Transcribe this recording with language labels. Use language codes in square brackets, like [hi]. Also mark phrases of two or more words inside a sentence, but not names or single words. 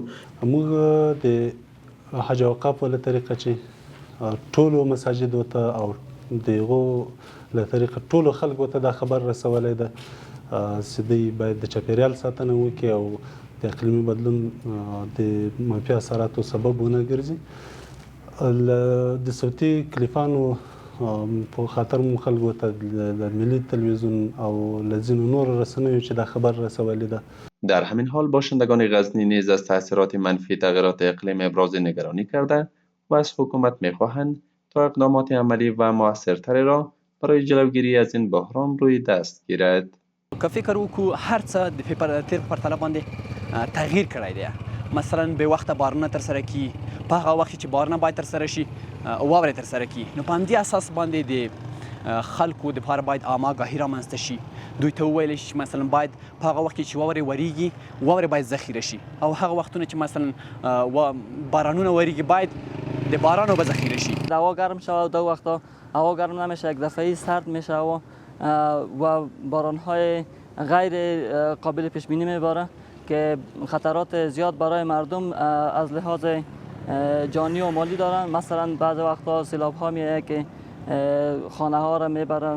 [ps] موږ د حج اوقاف له طریقه چې ټولو مساجدو ته او دغو له طریقه ټولو خلکو ته دا خبر رسولی ده چې دوی باید د چاپیریال ساتنه وکړي او د اقلیمي بدلون د منفي اثراتو سبب ونه ګرځي. د صوتي کلیپانو په خاطر مو خلکو ته د ملي تلویزیون او له ځینو نورو رسنیو چې دا خبر رسولی ده. [fa] در همین حال باشندگان غزنی نیز از تاثیرات منفی تغییرات اقلیم ابراز نگرانی کرده و از حکومت می‌خواهند تا اقدامات عملی و موثرتری را برای جلوگیری از این بحران روی دست گیرد. [ps] که فکر وکړو هر څه د تیر په پرتله باندې تغییر کړی دی. مثلا به وخت بارونه ترسره کی، په هغه وخت چې بارونه باید ترسره شي واورې ترسره کی، نو په همدې اساس باندې د خلکو دپاره باید آماګاهي رامنځته شي. دوی ته وویل شي چې مثلا باید په هغه وخت کې چې واورې وریږي، واورې باید ذخیره شي، او هغه وختونه چې مثلا بارانونه وریږي باید د بارانو به ذخیره شي. [fa] هوا گرم شود، دو وقتا هوا گرم نمیشه، یک دفعه سرد میشه و بارانهای غیر قابل پیش بینی میباره که خطرات زیاد برای مردم از لحاظ جانی و مالی دارن. مثلا بعض وقتا سیلاب ها میاد که خانه ها را میبره.